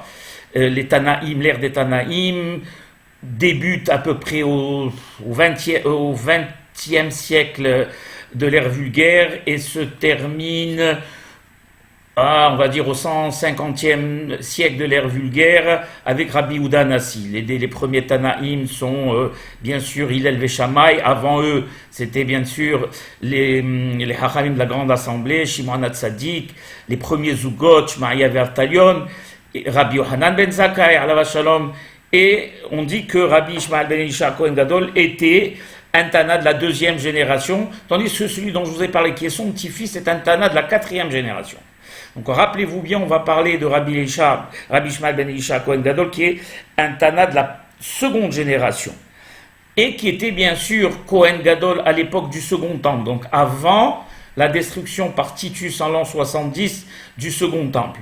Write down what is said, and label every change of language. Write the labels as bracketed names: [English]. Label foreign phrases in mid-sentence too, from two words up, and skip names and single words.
[French] Les Tanaïm, l'ère des Tanaïm, débute à peu près au 20e siècle de l'ère vulgaire et se termine, on va dire, au 150e siècle de l'ère vulgaire avec Rabbi Yehuda Hanassi. Les premiers Tanaïm sont bien sûr Hillel Veshamay. Avant eux, c'était bien sûr les Hachamim de la Grande Assemblée, Shimon HaTzadik, les premiers Zugot, Shmaya Vertalion, Rabbi Yohanan ben Zakkai, [Hebrew] עליו השלום. [French] Et on dit que Rabbi Ishmael ben Elisha Kohen Gadol était un Tana de la 2e génération, tandis que celui dont je vous ai parlé, qui est son petit-fils, est un Tana de la 4e génération. Donc rappelez-vous bien, on va parler de Rabbi Ishmael ben Elisha Kohen Gadol, qui est un Tana de la 2e génération, et qui était bien sûr Kohen Gadol à l'époque du Second Temple, donc avant la destruction par Titus en l'an 70 du Second Temple.